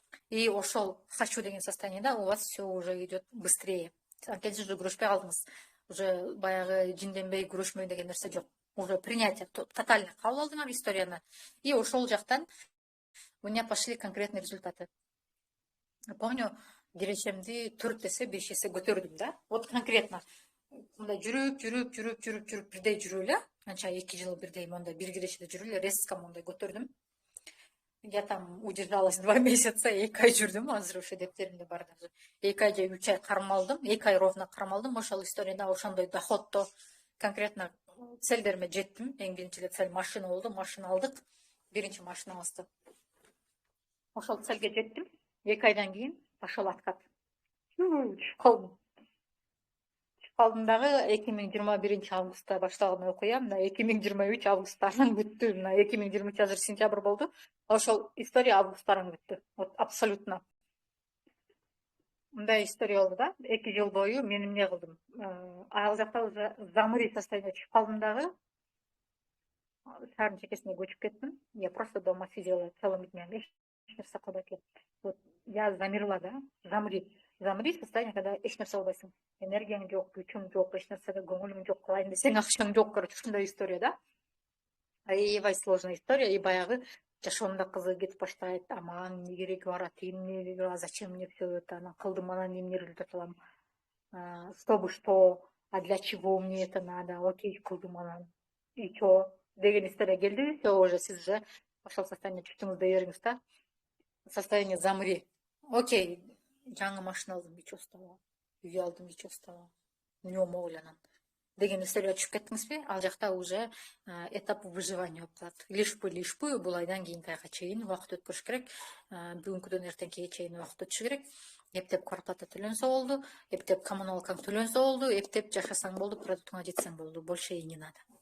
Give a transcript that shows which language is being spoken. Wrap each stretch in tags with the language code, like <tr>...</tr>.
<ru>И</ru> <ky>ошол хочу деген состояниеда</ky> <ru>у вас все уже идет быстрее.</ru> <ky>Анткени уже күрөшпөй калдыңыз. Уже баягы жинденбей күрөшмөй деген нерсе жок. Уже принятие тотально кабыл алдыңар историяны. И ошол жактан</ky> <ru>у меня пошли конкретные результаты. Я помню,</ru> <ky>киречемди 4 эсе 5 эсе көтөрдүм да. Вот конкретно мындай жүрүп бирдей жүрүп эле, канча 2 жыл бирдей мондай бир кирешеде жүрүп эле резко мондай көтөрдүм.</ky> <ru>Я там удержалась 2 месяца,</ru> <ky>2 ай жүрдүм, азыр ошо дептеримде бар даже. 2 ай же 3 ай кармалдым, 2 ай ровно кармалдым. Ошол историяда ошондой доходто конкретно целдериме жеттим. Эң биринчи эле цель машина болду, машина алдык. Биринчи машинабызды. Ошол цельге жеттим. 2 айдан кийин</ky> <ru>пошел откат.</ru> <ky>Чүп калдым дагы 2021 августта башталган окуя, мына 2023 августтан бүттү. Мына 2023 азыр сентябрь болду. Ошол история августтан бүттү.</ky> <ru>Вот абсолютно.</ru> <ky>Мындай история болду да. 2 жыл бою мен эмне кылдым? Ал жакта уже замри состояние чыгып калдым дагы. Шаардын чекесине көчүп кеттим.</ky> <ru>Я просто дома сидела целыми днями.</ru> <ky>Эч нерсе кылбай келдим.</ky> <ru>Вот я замерла, да.</ru> <ky>Замри состояние, когда эч нерсе кылбайсың. Энергияң жок, күчүң жок, эч нерсеге көңүлүң жок, кылайын десең акчаң жок. Короче, ушундай история да. Аябай сложная история. И баягы жашоомдо кызыгып кетип баштайт. Мага эмне кереги бар, эмне кереги бар,</ky> <ru>зачем мне все это,</ru> <ky>анан кылдым, анан эмне результат алам,</ky> <ru>чтобы что, а для чего мне это надо,</ru> <ky>окей, кылдым, анан</ky> <ru>и чё</ru> <ky>деген история келди. Все, уже сиз уже ошол состояние чүктүңүз дей бериңиз да. Состояние замри. Окей, жаңы машина алдым,</ky> <ru>ничего стало.</ru> <ky>Үй алдым,</ky> <ru>ничего стало.</ru> <ky>Эмне ойлонам деген историяга түшүп кеттиңизби? Ал жакта уже этап выживания болуп калат. Лишпы бул айдан кийинки айга чейин убакыт өткөрүш керек. Бүгүнкүдөн эртеңкиге чейин убакыт өтүш керек. Эптеп квартплата төлөнсө болду, эптеп коммуналкаң төлөнсө болду, эптеп жашасаң болду, продуктуңа жетсең болду.</ky> <ru>Больше и не надо.</ru>